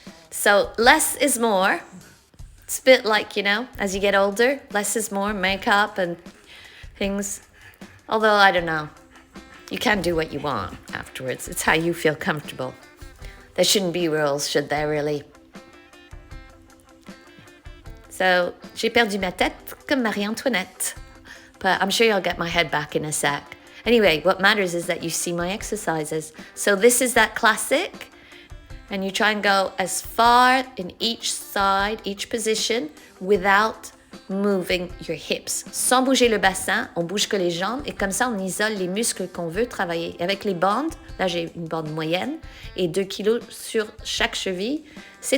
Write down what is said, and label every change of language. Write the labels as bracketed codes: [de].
[en] So less is more. It's a bit like, you know, as you get older, less is more, makeup and things. Although, I don't know. You can do what you want afterwards. It's how you feel comfortable. There shouldn't be rules, should there really? So, [fr] j'ai perdu ma tête comme Marie-Antoinette. [en] But I'm sure I'll get my head back in a sec. Anyway, what matters is that you see my exercises. So this is that classic. And you try and go as far in each side, each position, without moving your hips. [fr] Sans bouger le bassin, on bouge que les jambes et comme ça on isole les muscles qu'on veut travailler. Et avec les bandes, là j'ai une bande moyenne et 2 kilos sur chaque cheville, c'est